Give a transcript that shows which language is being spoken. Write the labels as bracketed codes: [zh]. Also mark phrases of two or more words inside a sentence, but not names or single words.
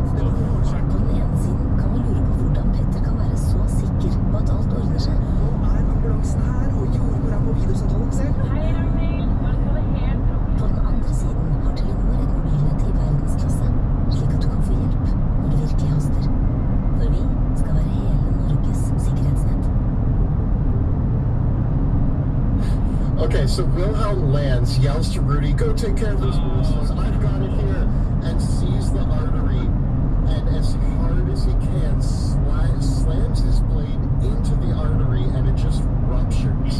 [no] På den ene siden kan man lure på hvordan Petter kan være så sikker på at alt ordner seg. Nå er ambulansen her, og jordmor er på videosamtalen selv. Hei, Ragnhild. Bare ta det helt rolig. På den andre siden har Telenor et mobilnett i verdensklasse, slik at du kan få hjelp når det virkelig haster. For vi skal være hele Norges sikkerhetsnett. [en] Okay, so Wilhelm lands, yells to Rudy, go take care of this wound. Says, I've got it here, and sees the artery, and as hard as he can, slams his blade into the artery, and it just ruptures.